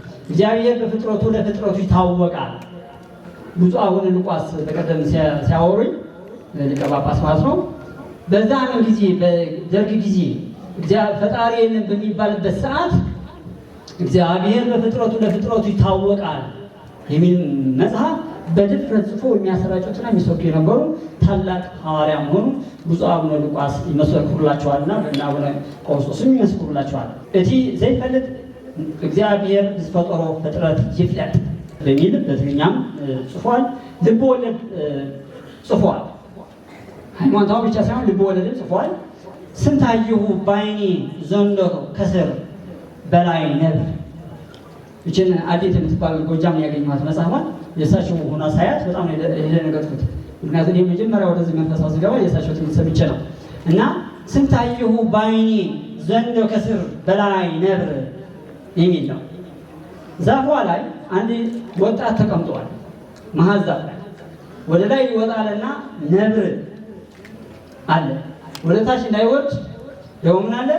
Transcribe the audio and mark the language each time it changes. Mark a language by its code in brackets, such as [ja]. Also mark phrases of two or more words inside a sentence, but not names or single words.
[am] እግዚአብሔር በፍጥረቱ ለፍጥረቱ ይታወቃል። ብፁዕ አቡነ ሉቃስ በቀደም ሲያወሩኝ ሊቀ ጳጳስ ማለት ነው። በዛን ጊዜ በደርግ ጊዜ ፈጣሪ የለም በሚባልበት ሰዓት እግዚአብሔር በፍጥረቱ ለፍጥረቱ ይታወቃል የሚል መጽሐፍ በድፍረት ጽፎ የሚያሰራጩትና የሚሰብኩ የነበሩ ታላቅ ሐዋርያ መሆኑ ብፁዕ አቡነ ሉቃስ ይመሰክሩላቸዋልና በእነ አቡነ ቀውስጦስም ይመሰክሩላቸዋል። [ti] እቲ ዘይፈልጥ እግዚአብሔር ዝፈጠሮ ፍጥረት ይፍለጥ [am] በሚል በትግርኛም ጽፏል። ልብ ወለድ ጽፏል። ሃይማኖታዊ ብቻ ሳይሆን ልብ ወለድም ጽፏል። ስንታየሁ ባይኔ ዘንዶ ከስር በላይ ነብር። ይችን አዴት የምትባል ጎጃም ያገኘኋት መጽሐፏን የእሳቸው ሆና ሳያት በጣም የደነገጥኩት። ምክንያቱም የመጀመሪያ ወደዚህ መንፈሳዊ ስገባ የእሳቸው ትምህርት ሰምቼ ነው እና ስንታየሁ ባይኔ ዘንዶ ከስር በላይ ነብር የሚል ነው። ዛፏ ላይ አንድ ወጣት ተቀምጧል። መሀል ዛፍ ላይ ወደ ላይ ይወጣልና ነብር አለ። ወደ ታች እንዳይወርድ ደግሞ ምን አለ?